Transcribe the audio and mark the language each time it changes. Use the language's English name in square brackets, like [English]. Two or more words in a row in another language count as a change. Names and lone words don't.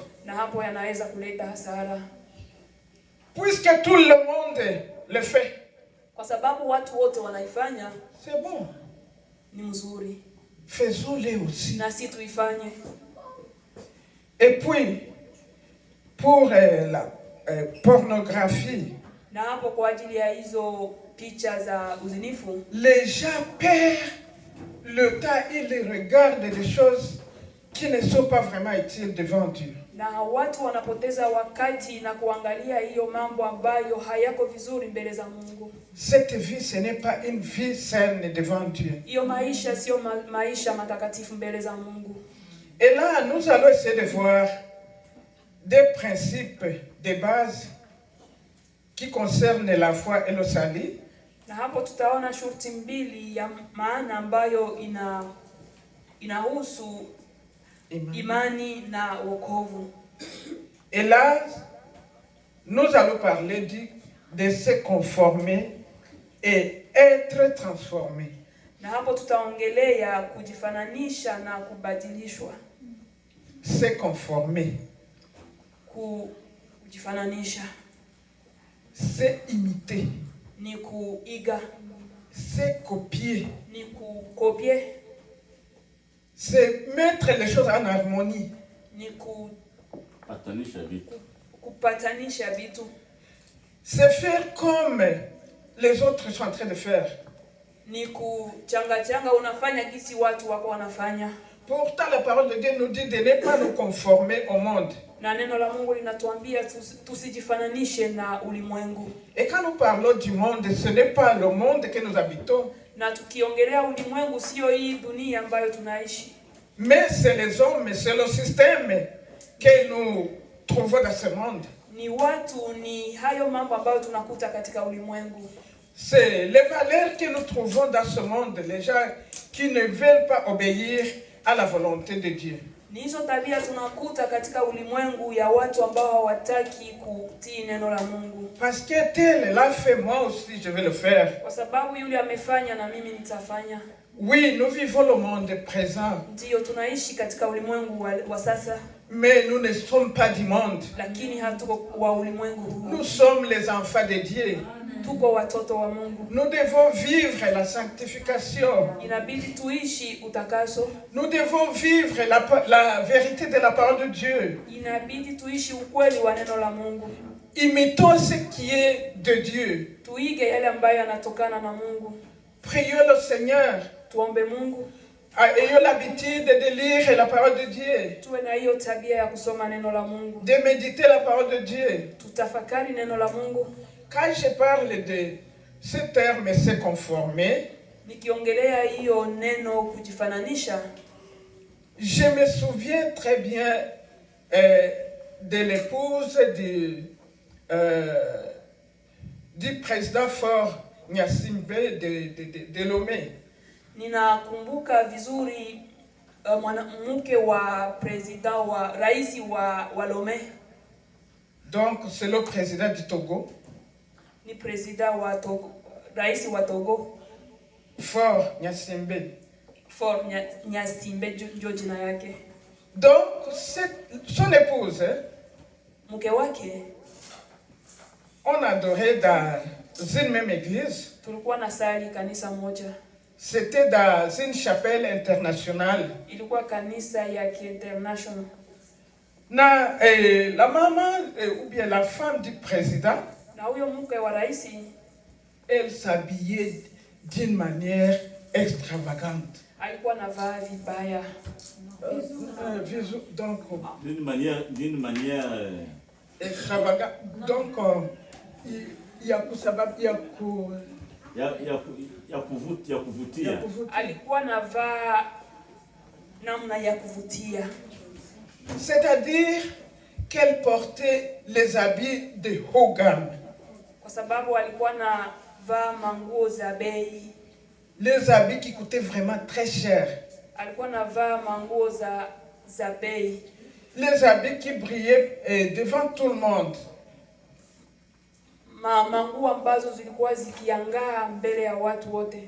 [Swahili] Na hapo yanaweza kuleta hasara. [French] Puisque tout le monde le fait, [Swahili] Kwa sababu watu wote wanaifanya, [French] c'est bon. [Swahili] ni mzuri. [French] Faisons-le aussi. [Swahili] Na si tuifanye. [French] Et puis, pour la pornographie, [Swahili] Na hapo kwa ajili ya hizo picha za uzinifu, [French] les gens perdent le temps, ils regardent des choses qui ne sont pas vraiment utiles devant Dieu. [Swahili] na watu wanapoteza wakati na kuangalia hiyo mambo ambayo hayako vizuri mbele za Mungu. [French] Cette vie, ce n'est pas une vie saine devant Dieu. [Swahili] Hiyo maisha sio maisha matakatifu mbele za Mungu. [French] Et là, nous allons essayer de voir des principes de base qui concernent la foi et le salut. [Swahili] Na hapo tutaona shurti mbili ya maana ambayo inahusu imani na wokovu. [French] Et là, nous allons parler de se conformer et être transformé. [Swahili] Na hapo tutaongelea kujifananisha na kubadilishwa. [French] Se conformer. [Swahili] Kujifananisha. [French] Se imiter. [Swahili] Ni kuiga. [French] Se copier. [Swahili] Ni kukopie. [French] C'est mettre les choses en harmonie. [Swahili] Ni kupatanisha vitu. [French] C'est faire comme les autres sont en train de faire. [Swahili] Ni kuchanga unafanya kisi watu wako wanafanya. [French] Pourtant la parole de Dieu nous dit de ne pas nous conformer au monde. [Swahili] Na neno la Mungu linatuambia tusijifananishe na ulimwengu. [French] Et quand nous parlons du monde, ce n'est pas le monde que nous habitons. [Swahili] Na tukiongelea ulimwengu sio hii dunia ambayo tunaishi. [French] Mais c'est les hommes, c'est le système que nous trouvons dans ce monde. [Swahili] Ni watu, ni hayo mambo ambayo tunakuta katika ulimwengu. [French] C'est les valeurs que nous trouvons dans ce monde, les gens qui ne veulent pas obéir à la volonté de Dieu. [Swahili] Ni hizo tabia tunakuta katika ulimwengu ya watu ambao hawataki kutii neno la Mungu. [French] Parce que tel l'a fait, moi aussi je vais le faire. [Swahili] Kwa sababu yule amefanya na mimi nitafanya. [French] Oui, nous vivons le monde présent. [Swahili] Ndio tunaishi katika ulimwengu wa sasa. [French] Mais nous ne sommes pas du monde. [Swahili] Lakini hatuko wa ulimwengu huu. [French] Nous sommes les enfants de Dieu. [Swahili] Tuko watoto wa Mungu. [French] Nous devons vivre la sanctification. [Swahili] Inabidi tuishi utakaso. [French] Nous devons vivre la vérité de la parole de Dieu. [Swahili] Inabidi tuishi ukweli wa neno la Mungu. [French] Imitons ce qui est de Dieu. [Swahili] Tuige yale ambayo yanatokana na Mungu. [French] Prions le Seigneur. [Swahili] Tuombe Mungu. [French] Ayons l'habitude de lire la parole de Dieu. [Swahili] Tuwe na hiyo tabia ya kusoma neno la Mungu. [French] De méditer la parole de Dieu. [Swahili] Tutafakari neno la Mungu. [French] Quand je parle de ce terme se conformer, [Swahili] nikiongelea hiyo neno kujifananisha, [French] je me souviens très bien de l'épouse du président Faure Gnassingbé de Lomé. [Swahili] Ninakumbuka vizuri mwanamke wa president wa rais wa Lomé. [French] Donc c'est le président du Togo. [Swahili] Ni president wa Togo, rais wa Togo. Faure Gnassingbé. Faure Gnassingbé ndio jina yake. [French] Donc son épouse, [Swahili] mke wake, [French] on adorait dans une même église. [Swahili] Tulikuwa na sali kanisa moja. [French] C'était dans une chapelle internationale. [Swahili] Ilikuwa kanisa ya international. [French] Na la maman ou bien la femme du président, [Swahili] na huyo mke wa rais, [French] elle s'habillait d'une manière extravagante. [Swahili] Alikuwa anavaa vibaya. [French] Donc d'une manière extravagante. Donc [Swahili] ya kuvutia. Alikuwa anavaa namna ya kuvutia. [French] C'est-à-dire qu'elle portait les habits de haut gamme. [Swahili] Kwa sababu alikuwa anavaa manguo za bei. [French] Les habits qui coûtaient vraiment très cher. [Swahili] Alikuwa anavaa manguo za bei. [French] Les habits qui brillaient devant tout le monde. [Swahili] Manguo ambazo zilikuwa zikiangaa mbele ya watu wote.